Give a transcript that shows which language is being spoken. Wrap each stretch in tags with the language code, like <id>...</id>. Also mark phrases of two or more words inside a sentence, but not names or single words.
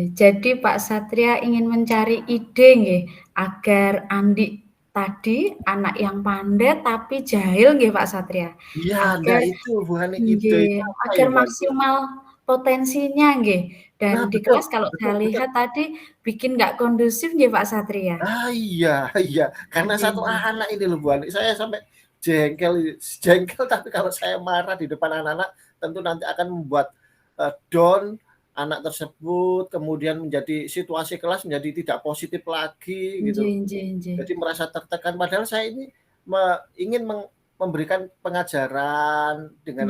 <id>Jadi Pak Satria ingin mencari ide nggih, agar Andi tadi anak yang pandai tapi jahil nggih Pak Satria. Iya, nah Agar itu Bu Ani, ide</id> <jv>nggih,</jv> <id>itu apa agar itu Andi? maksimal potensinya nggih. Dan Nah di betul, kelas kalau betul, saya betul. lihat tadi bikin nggak kondusif nggih Pak Satria. Iya, iya, karena</id> <jv>Nggih</jv> <id>satu</id> <jv>nggih.</jv> <id>anak ini loh Bu Ani, saya sampai jengkel tapi kalau saya marah di depan anak-anak tentu nanti akan membuat down anak tersebut, kemudian menjadi situasi kelas menjadi tidak positif lagi gitu.</id> <jv>Nggih nggih nggih.</jv> <id>Jadi merasa tertekan padahal saya ini ingin memberikan pengajaran dengan</id>